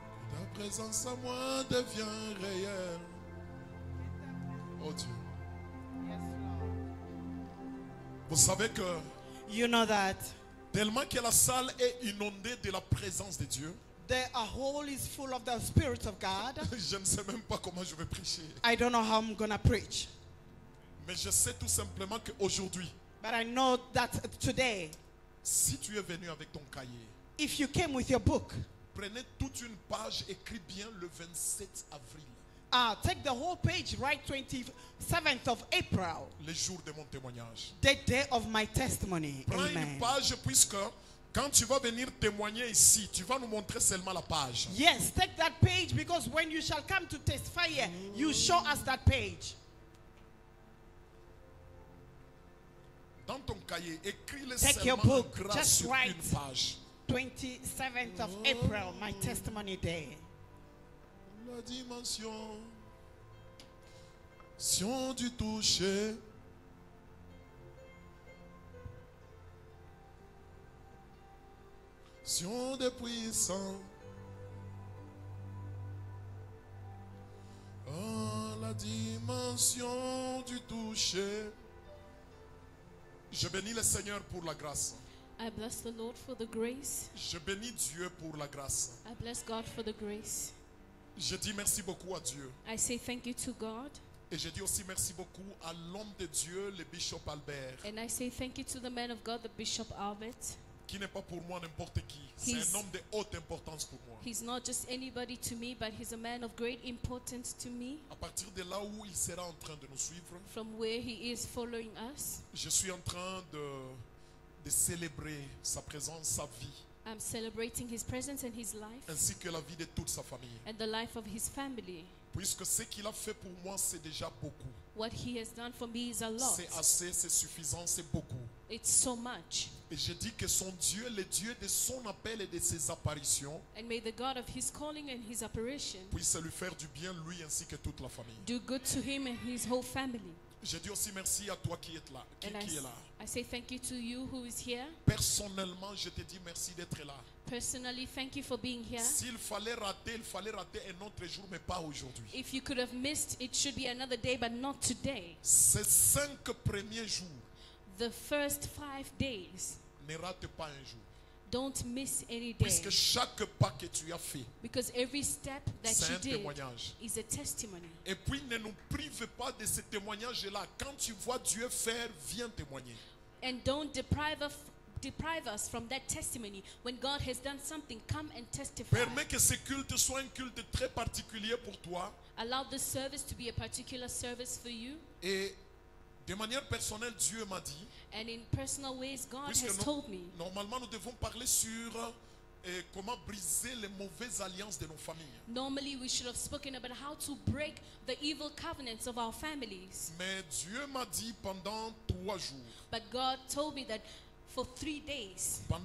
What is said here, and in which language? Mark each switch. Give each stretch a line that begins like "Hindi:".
French: Ta présence à moi devient réelle. Oh Dieu. Vous savez que
English: You know that
French: tellement que la salle est inondée de la présence de Dieu,
English: the hall is full of the Spirit of God.
French: je ne sais même pas comment je vais prêcher.
English: I don't know how I'm gonna preach,
French: Mais je sais tout simplement qu'aujourd'hui,
English: but I know that today,
French: si tu es venu avec ton cahier,
English: if you came with your book,
French: prenez toute une page, écris bien le 27 avril,
English: take the whole page, write 27th of April,
French: le jour de mon témoignage.
English: the day of my testimony.
French: Prends une
English: Amen.
French: page puisque quand tu vas venir témoigner ici, tu vas nous montrer seulement la page.
English: Yes, take that page, because when you shall come to testify here, you show us that page.
French: Dans ton cahier, écris-le
English: Take your
French: seulement en
English: book,
French: gras
English: just
French: sur
English: write.
French: une page.
English: 27th of April, my testimony day.
French: La dimension du toucher. De puissant. Oh, la dimension du toucher. Je bénis le Seigneur pour la grâce.
English: I bless the Lord for the grace.
French: Je bénis Dieu pour la grâce.
English: I bless God for the grace.
French: Je dis merci beaucoup à Dieu.
English: I say thank you to God.
French: Et je dis aussi merci beaucoup à l'homme de Dieu, le bishop Albert,
English: And I say thank you to the man of God, the Bishop Albert.
French: qui n'est pas pour moi n'importe qui. C'est un homme de haute importance pour moi.
English: He's not just anybody to me, but he's a man of great importance to me.
French: À partir de là où il sera en train de nous suivre,
English: From where he is following us,
French: je suis en train de célébrer sa présence, sa vie,
English: I'm celebrating his presence and his life
French: ainsi que la vie de toute sa famille.
English: and the life of his family.
French: Puisque ce qu'il a fait pour moi, c'est déjà beaucoup.
English: What he has done for me is a lot.
French: C'est assez, c'est suffisant, c'est beaucoup.
English: It's so much.
French: Et je dis que son Dieu, le Dieu de son appel et de ses apparitions,
English: And may the God of his calling and his apparition
French: puisse lui faire du bien, lui ainsi que toute la famille.
English: do good to him and his whole family.
French: Je dis aussi merci à toi qui es là. Qui est là.
English: I say thank you to you who is here.
French: Personnellement, je te dis merci d'être là.
English: personally, thank you for being here.
French: S'il fallait rater un autre jour, mais pas aujourd'hui.
English: If you could have missed, it should be another day, but not today.
French: Ces 5 premiers jours,
English: The first 5 days,
French: ne rate pas un jour.
English: don't miss any day.
French: Puisque chaque pas que tu as fait,
English: Because every step that
French: c'est
English: you
French: un
English: did
French: témoignage.
English: is a testimony.
French: Et puis ne nous prive pas de ce témoignage-là. Quand tu vois Dieu faire, viens témoigner.
English: And don't deprive us from that testimony. When God has done something, come and testify.
French: Permets que ce culte soit un culte très particulier pour toi.
English: Allow this service to be a particular service for you.
French: Et de manière personnelle, Dieu m'a dit,
English: And in personal ways, God
French: puisque
English: has told me.
French: normalement nous devons parler sur comment briser les mauvaises alliances de nos familles.
English: Normally, we should have spoken about how to break the evil covenants of our families.
French: Mais Dieu m'a dit pendant 3 jours,
English: But God told me that for 3 days,